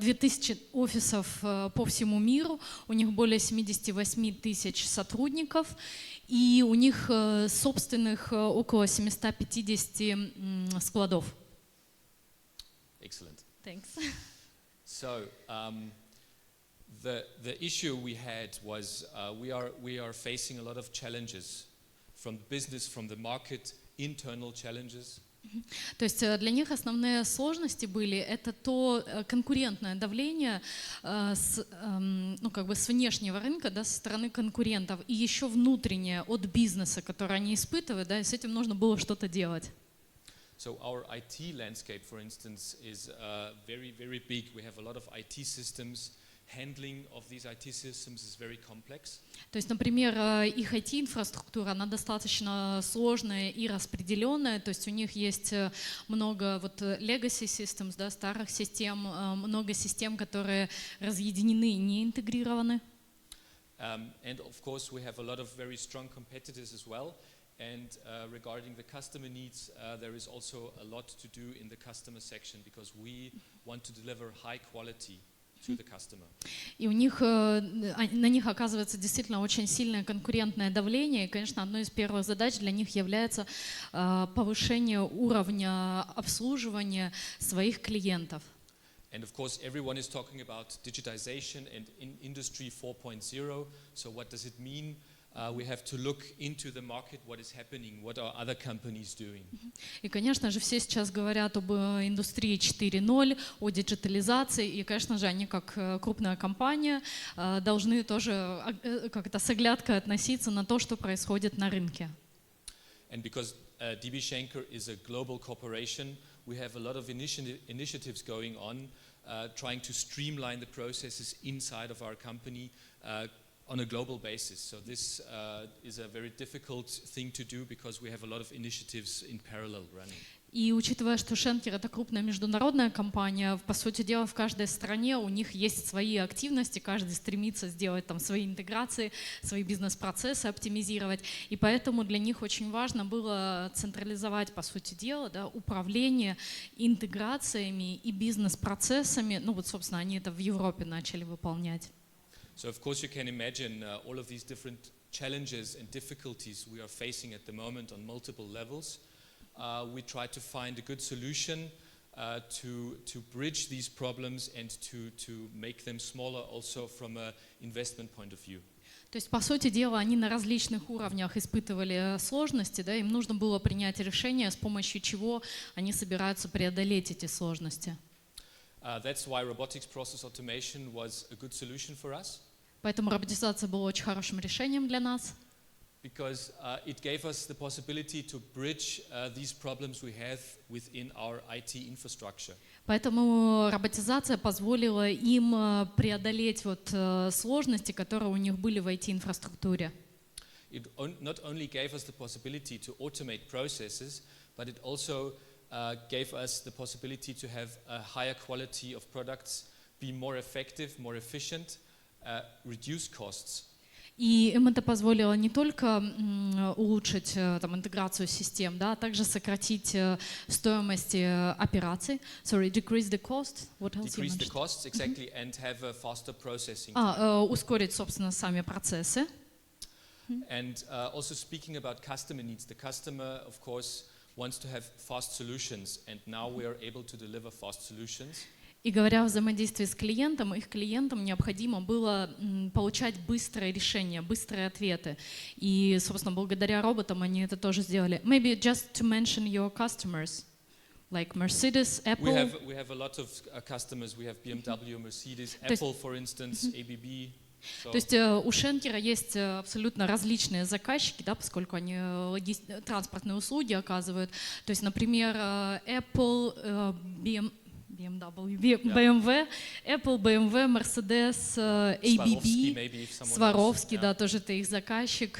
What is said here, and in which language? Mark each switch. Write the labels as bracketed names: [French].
[Russian] 2000 офисов по всему миру, у них более 78 тысяч сотрудников, и у них собственных около 750 складов. [English] Excellent. Thanks. So the issue we had was we are facing a lot of challenges from business, from the market, internal challenges. [Russian] То есть для них основные сложности были это то конкурентное давление с внешнего рынка, да, со стороны конкурентов, и еще внутреннее от бизнеса, которое они испытывают, да, и с этим нужно было что-то делать. [English] So our IT landscape, for instance, is very, very big. We have a lot of IT systems. Handling of these IT systems is very complex. [Russian] То есть, например, их IT-инфраструктура, она достаточно сложная и распределенная, то есть у них есть много legacy systems, да, старых систем, много систем, которые разъединены, не интегрированы. [English] And of course we have a lot of very strong competitors as well. And regarding the customer needs, there is also a lot to do in the customer section because we want to deliver high quality to the customer. [Russian] И у них, на них оказывается действительно очень сильное конкурентное давление. И, конечно, одной из первых задач для них является повышение уровня обслуживания своих клиентов. [English] And of course, everyone is talking about digitization and in Industry 4.0. So what does it mean? We have to look into the market, what is happening, what are other companies doing. [Russian] И, конечно же, все сейчас говорят об индустрии 4.0, о диджитализации. И, конечно же, они, как крупная компания, должны тоже как-то с оглядкой относиться на то, что происходит на рынке. [English] And because DB Schenker is a global corporation, we have a lot of initiatives going on, trying to streamline the processes inside of our company on a global basis. So this is a very difficult thing to do because we have a lot of initiatives in parallel running. [Russian] И учитывая, что Schenker — это крупная международная компания, по сути дела, в каждой стране у них есть свои активности, каждый стремится сделать там свои интеграции, свои бизнес-процессы оптимизировать. И поэтому для них очень важно было централизовать, по сути дела, да, управление интеграциями и бизнес-процессами. Ну вот, собственно, они это в Европе начали выполнять. [English] So of course you can imagine all of these different challenges and difficulties we are facing at the moment on multiple levels. We try to find a good solution to bridge these problems and to make them smaller also from an investment point of view. [Russian] То есть, по сути дела, они на различных уровнях испытывали сложности, да, им нужно было принять решение, с помощью чего они собираются преодолеть эти сложности. [English] That's why robotics process automation was a good solution for us. [Russian] Поэтому роботизация была очень хорошим решением для нас. [English] Because it gave us the possibility to bridge these problems we have within our IT infrastructure. [Russian] Поэтому роботизация позволила им преодолеть вот сложности, которые у них были в IT-инфраструктуре. [English] It not only gave us the possibility to automate processes, but it also gave us the possibility to have a higher quality of products, be more effective, more efficient, reduce costs. [Russian] И им это позволило не только улучшить там, интеграцию систем, да, а также сократить стоимость операций. [English] Sorry, decrease the cost. What else you Decrease the mentioned? costs, exactly, and have a faster processing time. [Russian] Ускорить, собственно, сами процессы. [English] And also speaking about customer needs, the customer, of course, wants to have fast solutions, and now we are able to deliver fast solutions. [Russian] И говоря о взаимодействии с клиентом, их клиентам необходимо было получать быстрые решения, быстрые ответы. И, собственно, благодаря роботам они это тоже сделали. [English] Maybe just to mention your customers, like Mercedes, Apple. We have a lot of customers. We have BMW, Mercedes, Apple, for instance, ABB. [Russian] То есть у Schenker есть абсолютно различные заказчики, да, поскольку они транспортные услуги оказывают. То есть, например, Apple, BMW, Apple, BMW, Mercedes, ABB, Swarovski, да, тоже это их заказчик.